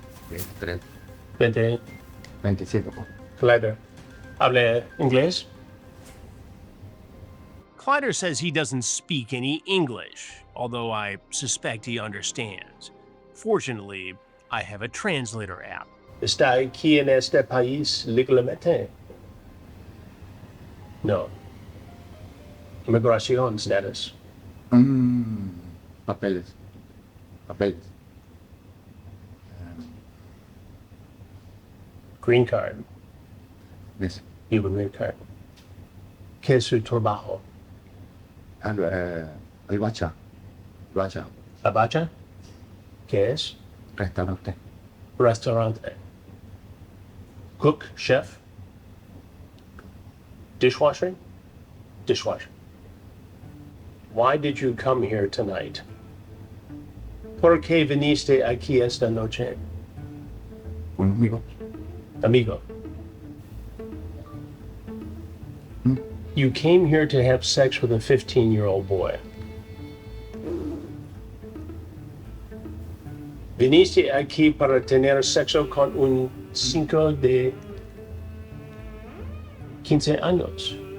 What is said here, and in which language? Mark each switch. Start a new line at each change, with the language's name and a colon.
English: 23. 20. 27.
Spanish: Kleider. ¿Hable inglés?
English: Kleider says he doesn't speak any English, although I suspect he understands. Fortunately, I have a translator app.
Spanish: ¿Está aquí en este país legalmente? No. Inmigración status. Papeles. Papeles.
English: Green card. Yes. You have a green card.
Spanish: ¿Qué es su trabajo? Bacha. Bacha. ¿Abacha? ¿Qué es? Restaurante.
English: Restaurante. Cook, chef. Dishwasher? Dishwasher. Why did you come here tonight?
Spanish: ¿Por qué viniste aquí esta noche? Un amigo. Amigo. Hmm?
English: You came here to have sex with a 15-year-old boy.
Spanish: Viniste aquí para tener sexo con un 5 de 15 años.